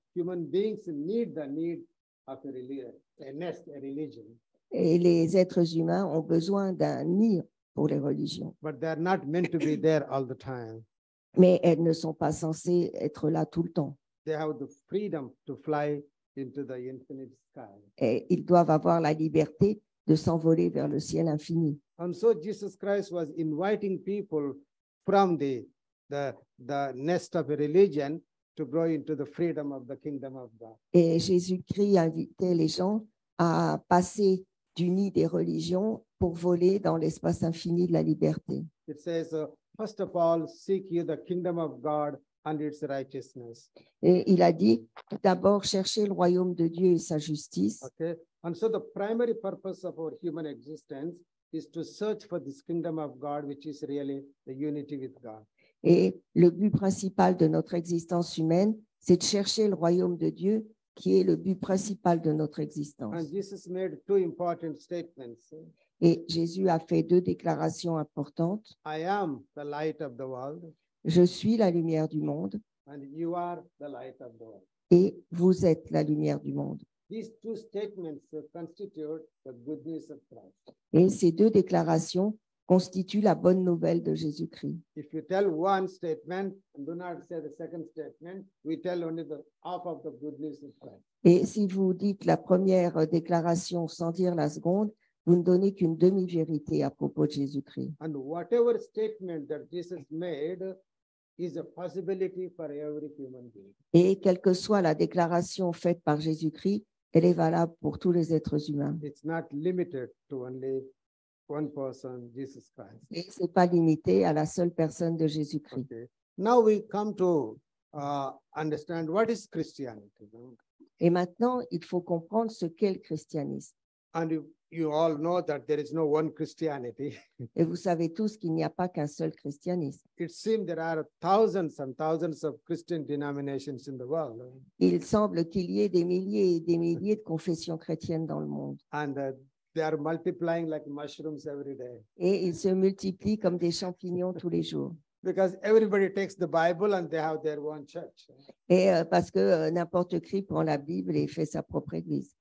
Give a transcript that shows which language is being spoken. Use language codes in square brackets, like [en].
[en] Human beings need the need of a religion, a nest, a religion, [fr] Et les êtres humains ont besoin d'un nid pour les religions. [en] but they're not meant to be there all the time. [fr] Mais elles ne sont pas censées être là tout le temps. [en] They have the freedom to fly into the infinite sky. [fr] Et ils doivent avoir la liberté de s'envoler vers le ciel infini. [en] And so Jesus Christ was inviting people from the nest of a religion to grow into the freedom of the kingdom of God. [fr] Et Jésus-Christ invitait les gens à passer du nid des religions pour voler dans l'espace infini de la liberté. [en] It says, first of all, seek ye the kingdom of God and its righteousness. [fr] Et il a dit, d'abord, cherchez le royaume de Dieu et sa justice. [en] Okay. And so the primary purpose of our human existence is to search for this kingdom of God, which is really the unity with God. [fr] Et le but principal de notre existence humaine, c'est de chercher le royaume de Dieu qui est le but principal de notre existence. [en] And Jesus made two important statements. [fr] Et Jésus a fait 2 déclarations importantes. [en] I am the light of the world, [fr] Je suis la lumière du monde [en] and you are the light of the world. [fr] et vous êtes la lumière du monde. [en] These two statements constitute the good news of Christ. [fr] Et ces 2 déclarations constituent la bonne nouvelle de Jésus-Christ. [en] If you tell one statement and do not say the second statement, we tell only the half of the good news of Christ. [fr] Et si vous dites la première déclaration sans dire la seconde, vous ne donnez qu'une demi-vérité à propos de Jésus-Christ. [en] And whatever statement that Jesus made is a possibility for every human being. [fr] Et quelle que soit la déclaration faite par Jésus-Christ, elle est valable pour tous les êtres humains. [en] It's not limited to only one person, Jesus Christ. [fr] Et ce n'est pas limité à la seule personne de Jésus-Christ. [en] Okay. Now we come to understand what is Christianity. [fr] Et maintenant, il faut comprendre ce qu'est le christianisme. [en] And you all know that there is no one Christianity. [fr] Et vous savez tous qu'il n'y a pas qu'un seul christianisme. [en] It seems there are thousands and thousands of Christian denominations in the world. [fr] Il semble qu'il y ait des milliers et des milliers de confessions chrétiennes dans le monde. [en] And they are multiplying like mushrooms every day. [fr] Et ils se multiplient comme des champignons tous les jours. [en] Because everybody takes the Bible and they have their own church. [fr] Et parce que n'importe qui prend la Bible et fait sa propre église.